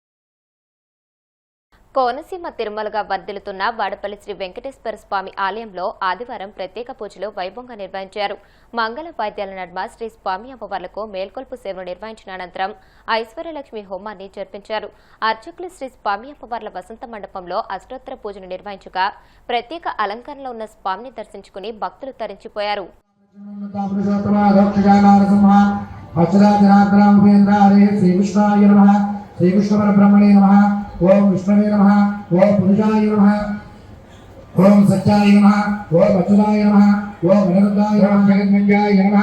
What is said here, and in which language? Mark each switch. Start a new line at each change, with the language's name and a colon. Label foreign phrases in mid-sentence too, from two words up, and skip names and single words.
Telugu: కోనసీమ తిరుమలగా వర్ధిల్లుతున్న వాడపల్లి శ్రీ వెంకటేశ్వర స్వామి ఆలయంలో ఆదివారం ప్రత్యేక పూజలు వైభవంగా నిర్వహించారు. మంగళ వాయిద్యాల నడుమ శ్రీ స్వామి అమ్మవార్లకు మేల్కొల్పు సేవలు నిర్వహించిన అనంతరం ఐశ్వర్యలక్ష్మి హోమాన్ని జరిపించారు. అర్చకులు శ్రీ స్వామి అమ్మవార్ల వసంత మండపంలో అష్టోత్తర పూజను నిర్వహించగా ప్రత్యేక అలంకరణలో ఉన్న స్వామిని దర్శించుకుని భక్తులు తరించిపోయారు.
Sanskrit: श्री विष्णु ब्रह्मणे नमः। ओम विष्णवे नमः। ओम पुरुषाय नमः। ओम सच्चाय नमः। ओम अच्युताय नमः। ओम अनिरुद्धाय नमः। जगन्मंजाय नमः।